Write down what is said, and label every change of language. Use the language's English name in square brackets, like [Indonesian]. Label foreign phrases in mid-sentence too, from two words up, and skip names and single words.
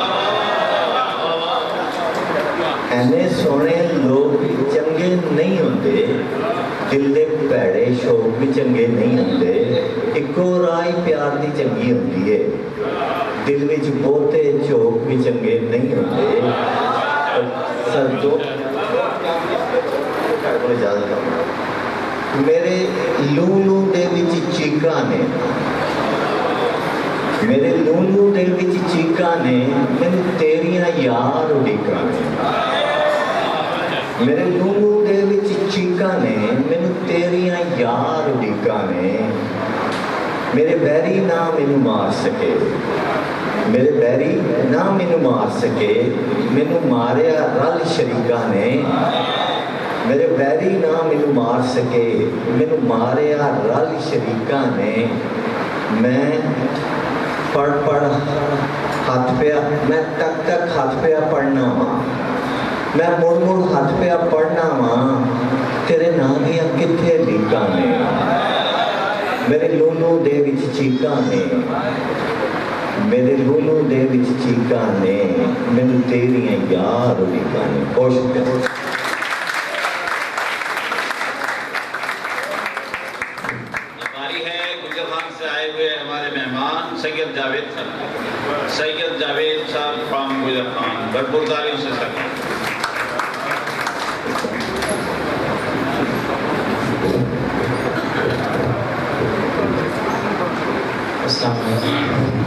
[Punjabi] اینے سونے لوگ بھی چنگے نہیں ہوتے، دل دے پیڑے شوق بھی چنگے نہیں ہوتے، ایکو رائی پیار دی چنگی ہوتی ہے، دل وچ بہتے چوک بھی چنگے نہیں ہوتے۔ میرے لولو دے وچ چیکاں نے، میرے لولو دے وچ چیکاں نے، مینوں تیریاں یار اڈیکاں نے، میرے لولو دے وچ چیکاں نے، مینوں تیریاں یار اڈیکاں نے، میرے بیری نہ مینوں مار سکے، میرے بیری نہ مینوں مار سکے، مینوں ماریا رل شریکاں نے، میرے بیری نہ مینوں مار سکے، مینوں ماریا رل شریکاں نے، میں پڑھ ہاتھ پیا، میں تک ہاتھ پیا پڑھنا وا، میں مڑ ہاتھ پیا پڑھنا وا، تیرے ناں دیاں کتھے لیکاں نے، میرے لولو دے وچ چیکاں نے، میرے لولو دے وچ چیکاں نے، مینوں تیریاں یار اڈیکاں نے۔ خوش کرو۔ [Urdu] سید جاوید صاحب، سید جاوید صاحب فرام گجر خان، بھرپور تعلیم سے سر۔ [Arabic] السلام علیکم۔